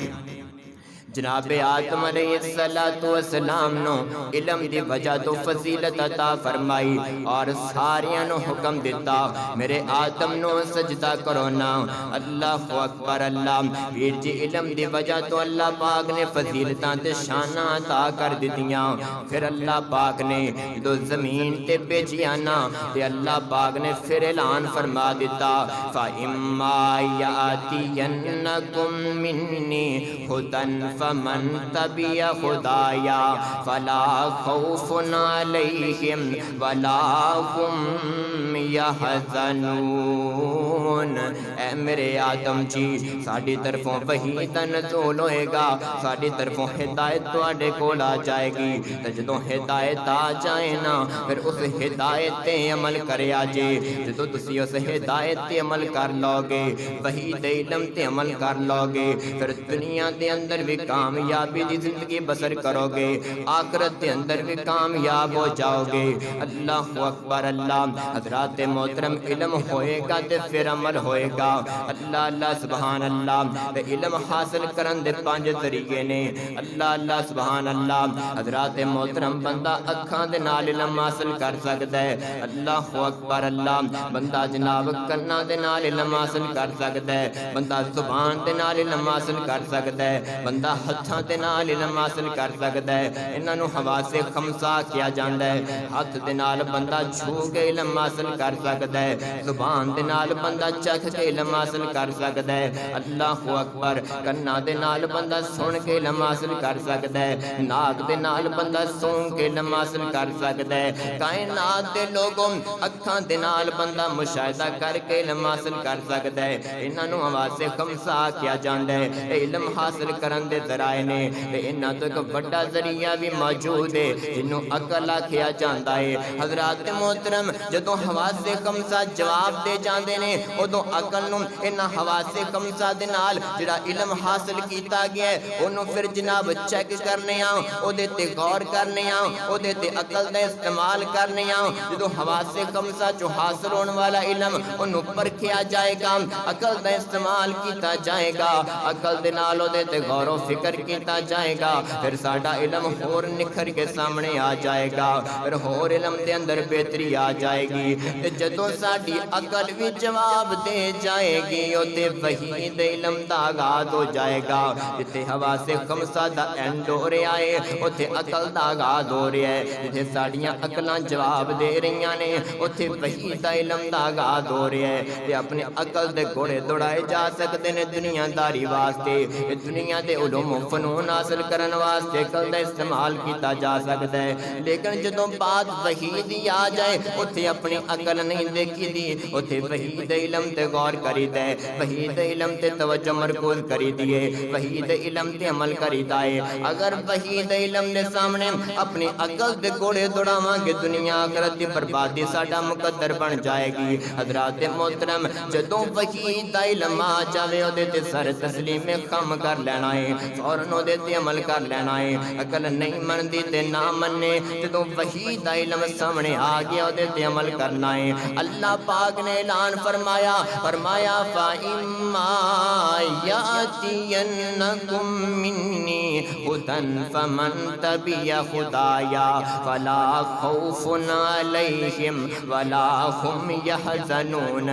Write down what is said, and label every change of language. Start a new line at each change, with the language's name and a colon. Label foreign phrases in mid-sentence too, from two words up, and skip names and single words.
Punjabi: جناب آدم علیہ السلام نو علم دی وجہ تو فضیلت عطا فرمائی، اور ساریاں نو حکم دیتا میرے آدم نو سجدہ کرو نا۔
Arabic: اللہ اکبر اللہ۔
Punjabi: پھر جی علم دی وجہ تو اللہ پاک نے فضیلتاں تے شاناں عطا کر دتیاں، پھر اللہ پاک نے دو زمین تے بھیجیا نا، تے اللہ پاک نے پھر اعلان فرما دیتا
Arabic: فَإِمَّا يَأْتِيَنَّكُم مِّنِّي هُدًى فمن تبع خدایا فلا خوف علیہم ولا هم یحزنون۔
Punjabi: یعلمون۔ اے میرے آدم جی ساڈی طرفوں وحی دا نزول ہوئے گا، ساڈی طرفوں ہدایت تواڈے کول آ جائے گی، تے جدوں ہدایت آ جائے نا پھر اس ہدایت تے عمل کریا جے۔ جدوں تسی اس ہدایت تے عمل کر لو گے، وحی دے علم تے عمل کر لو گے، پھر دنیا دے اندر بھی کامیابی دی زندگی بسر کرو گے، آخرت دے اندر بھی کامیاب ہو جاؤ گے۔
Arabic: اللہ اکبر اللہ۔
Punjabi: حضرات محترم علم ہوئے گا تے پھر عمل ہوئے گا۔
Arabic: اللہ اللہ سبحان اللہ۔
Punjabi: تے علم حاصل کرن دے 5 طریقے نے۔
Arabic: اللہ اللہ سبحان اللہ۔
Punjabi: حضرات محترم بندہ اکھاں دے نال علم حاصل کر سکتا ہے۔
Arabic: اللہ اکبر اللہ۔
Punjabi: بندہ جناب کناں دے نال علم حاصل کر سکتا ہے، بندہ زبان دے نال علم حاصل کر سکتا ہے، بندہ ہتھاں دے نال علم حاصل کر سکتا ہے۔ انہاں نوں حواس خمسہ کیا جاندا ہے۔ ہاتھ دے نال بندہ چھو کے علم حاصل کر سکتا ہے، زبان دے نال بندہ چکھ کے علم حاصل کر سکتا ہے۔
Arabic: اللہ اکبر۔
Punjabi: کناں دے نال بندہ سن کے علم حاصل کر سکتا ہے، ناک دے نال بندہ سونگ کے علم حاصل کر سکتا ہے۔ کائنات دے لوگوں اکھاں دے نال بندہ مشاہدہ کر کے علم حاصل کر سکتا ہے۔ انہاں نوں حواس خمسہ کیا جاندا ہے۔ علم حاصل کرن دے ذرائع نے، انہاں تو ایک بڑا ذریعہ بھی موجود ہے جنوں عقل آکھیا جاندا ہے۔ حضرات محترم جدوں حواس خمسہ جواب دے جاندے نے اودوں عقل نوں انہاں حواس خمسہ دے نال جڑا علم حاصل کیتا گیا ہے اونوں پھر جناب چیک کرنے آ، اودے تے غور کرنے آ، اودے تے عقل دا استعمال کرنے آ۔ جدوں حواس خمسہ جو حاصل ہون والا علم اونوں پرکھیا جائے گا، عقل دا استعمال کیتا جائے گا، عقل دے نال اودے تے غور و فکر کیتا جائے گا، پھر ساڈا علم ہور نکھر کے سامنے آ جائے گا، پھر ہور علم دے اندر بہتری آ جائے گی۔ جدوں ساڈی عقل بھی جواب دے جائے گی اوتے وحی دے علم دا آغاز ہو جائے گا۔ جتے حواس خمسہ دا اینڈ ہو رہا ہے اوتے عقل دا آغاز ہو رہا ہے۔ جتے ساڈیاں عقلاں جواب دے رہیاں نے اوتے وحی دا علم دا آغاز ہو رہا ہے۔ تے اپنے عقل دے گھوڑے دوڑائے جا سکتے نے دنیا داری واسطے، دنیا دے علوم و فنون حاصل کرن واسطے عقل دا استعمال کیتا جا سکتا ہے۔ لیکن جدوں بات وحی دی آ جائے اوتھے اپنی عقل نہیں دیکھی دی، اوتھے وحی دے علم تے غور کریدا ہے، وحی دے علم تے توجہ مرکوز کریدی ہے، وحی دے علم تے عمل کریدا ہے۔ اگر وحی دے علم دے سامنے اپنی عقل دے گھوڑے دوڑاواں گے دنیا آخرت دی بربادی ساڈا مقدر بن جائے گی۔ حضرات محترم جدوں وحی دا علم آ جاوے اودے تے سر تسلیم کم کر لینا ہے، فوراً اودے تے عمل کر لینا ہے۔ عقل نہیں مندی تے نہ منے، جدوں وحی دا علم سامنے آ گیا اودے تے عمل کرنا ہے۔ اللہ پاک نے اعلان فرمایا
Arabic: فَإِمَّا يَأْتِيَنَّكُم مِّنِّي هُدًى فَمَن تَبِعَ هُدَايَ فَلَا خَوْفٌ عَلَيْهِمْ وَلَا هُمْ يَحْزَنُونَ۔